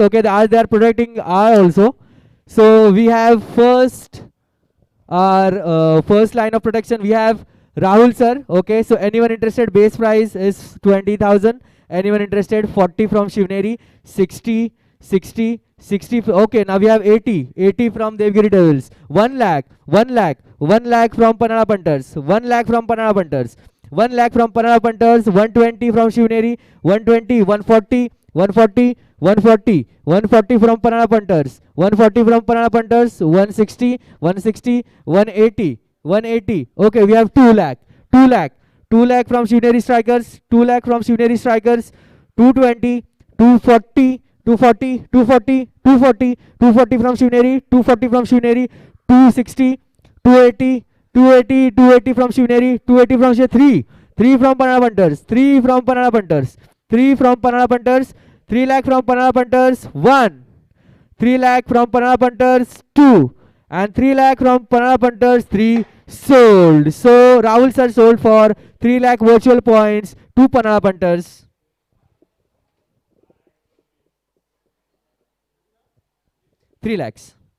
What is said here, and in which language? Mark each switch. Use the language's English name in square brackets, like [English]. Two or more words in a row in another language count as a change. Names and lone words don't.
[English] Okay, they are protecting our also. So we have our first line of protection. We have Rahul sir. Okay, so anyone interested? Base price is 20,000. Anyone interested? 40 from Shivneri, 60, 60, 60. Okay, now we have 80, 80 from Devgiri Devils. 1 lakh, 1 lakh, 1 lakh from Panala Punters. 1 lakh from Panala Punters. 1 lakh from Panala Punters. 120 from Shivneri. 120, 140, 140, 140, 140 from Panala Punters. 140 from Panala Punters. 160, 160, 180, 180. Okay, we have 2 lakh, 2 lakh, 2 lakh from Shivneri Strikers. 2 lakh from Shivneri Strikers. 220, 240, 240, 240, 240, 240 from Shivneri. 240 from Shivneri. 260, 280, 280, 280 from Shivneri. 280 from Shivneri. 3 from Panala Punters. 3 from Panala Punters. 3 from Panala Punters. 3 lakh from Panala Punters. 1. 3 lakh from Panala Punters. 2. And 3 lakh from Panala Punters. 3 sold. So Rahul sir sold for 3 lakh virtual points to Panala Punters. Three lakhs.